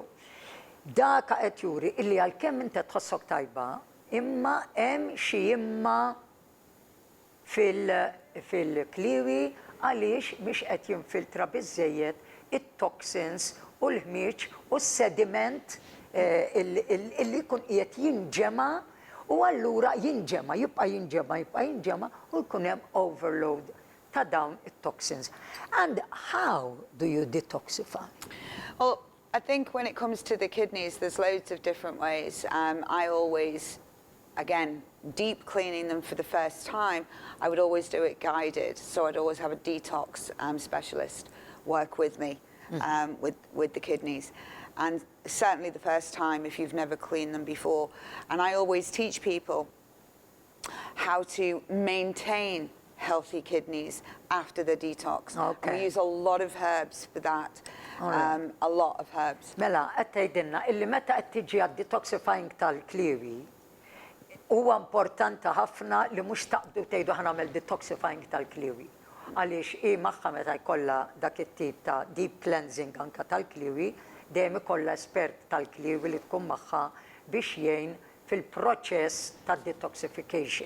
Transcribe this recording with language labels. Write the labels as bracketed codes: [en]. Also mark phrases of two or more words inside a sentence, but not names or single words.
[mt] Dak qed juri illi għalkemm inti tħossok tajba, imma hemm xi imma fil-kliwi għaliex mhix qed jinfiltra biżżejjed it-toxins u l-ħmieġ u s-sediment illi jkun qiegħed jinġema u allura jibqa' jinġema u jkun hemm overload ta' dawn it-toxins. [en] And how do you detoxify? Well, I think when it comes to the kidneys, there's loads of different ways. I always, again, deep cleaning them for the first time, I would always do it guided. So I'd always have a detox specialist work with me with the kidneys. And certainly the first time if you've never cleaned them before. And I always teach people how to maintain healthy kidneys after the detox. Okay. We use a lot of herbs for that. A lot of herbs. [mt] Mela, qed tgħidilna illi meta qed tiġi għad-detoxifying tal-kliwi, huwa importanti ħafna li mhux taqbdu tgħidu ħa nagħmel detoxifying tal-kliwi. Għaliex hi magħha meta jkollha dak it-tip ta' [en] deep cleansing [mt] anke tal-kliwi, dejjem ikollha espert tal-kliwi li tkun magħha biex jgħin fil-proċess tad-detoxification.